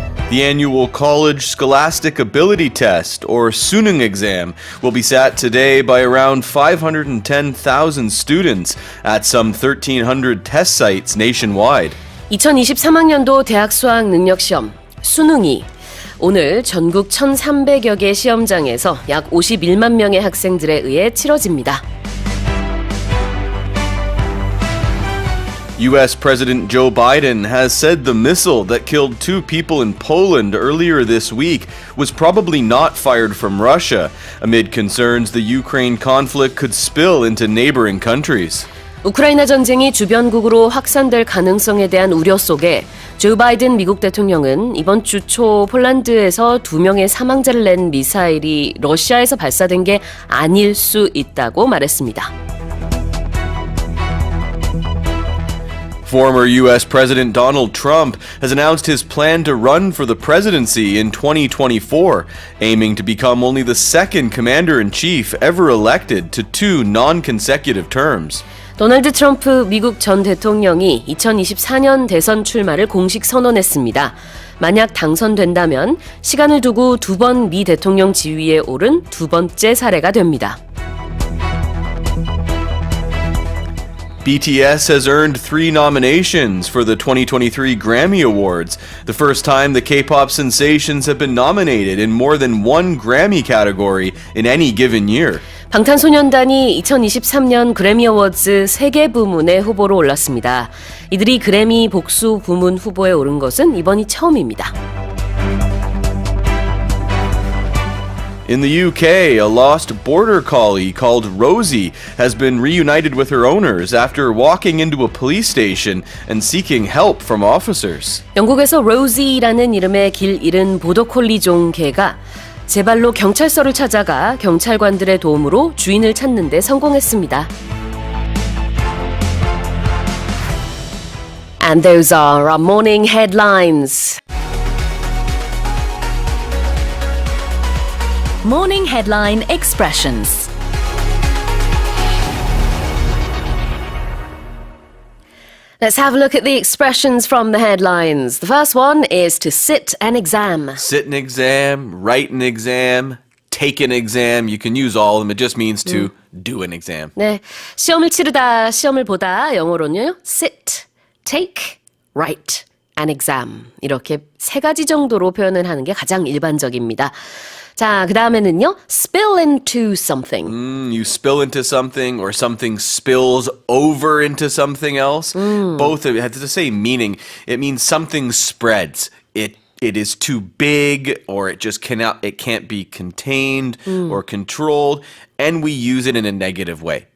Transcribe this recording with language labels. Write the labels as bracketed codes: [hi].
[en] The annual College Scholastic Ability Test, or 수능 exam, will be sat today by around 510,000 students at some 1,300 test sites nationwide. [ko] 2023학년도 대학 수학 능력 시험 수능이 오늘 전국 1,300여 개 시험장에서 약 51만 명의 학생들에 의해 치러집니다. [en] U.S. President Joe Biden has said the missile that killed 2 people in Poland earlier this week was probably not fired from Russia, amid concerns the Ukraine conflict could spill into neighboring countries. [ko] 우크라이나 전쟁이 주변국으로 확산될 가능성에 대한 우려 속에 조 바이든 미국 대통령은 이번 주 초 폴란드에서 2명의 사망자를 낸 미사일이 러시아에서 발사된 게 아닐 수 있다고 말했습니다. [en] Former U.S. President Donald Trump has announced his plan to run for the presidency in 2024, aiming to become only the second commander-in-chief ever elected to 2 non-consecutive terms. [ko] 도널드 트럼프 미국 전 대통령이 2024년 대선 출마를 공식 선언했습니다. 만약 당선된다면 시간을 두고 2번 미 대통령 지위에 오른 2번째 사례가 됩니다. [en] BTS has earned 3 nominations for the 2023 Grammy Awards, the first time the K-pop sensations have been nominated in more than one Grammy category in any given year. [ko] 방탄소년단이 2023년 그래미 어워즈 3개 부문에 후보로 올랐습니다. 이들이 그래미 복수 부문 후보에 오른 것은 이번이 처음입니다. [en] In the UK, a lost border collie called Rosie has been reunited with her owners after walking into a police station and seeking help from officers. [ko] 영국에서 로지라는 이름의 길 잃은 보더콜리종 개가 제 발로 경찰서를 찾아가 경찰관들의 도움으로 주인을 찾는 데 성공했습니다. [en] And those are our morning headlines. Morning headline expressions. Let's have a look at the expressions from the headlines. The first one is to sit an exam. Sit an exam, write an exam, take an exam. You can use all of them. It just means to do an exam. [ko] 네, 시험을 치르다, 시험을 보다 영어로는요. [en] sit, take, write an exam. [ko] 이렇게 3가지 정도로 표현을 하는 게 가장 일반적입니다. 자, 그 다음에는요. [en] spill into something. You spill into something or something spills over into something else. Both have the same meaning. It means something spreads. It it is too big or it can't be contained or controlled, and we use it in a negative way.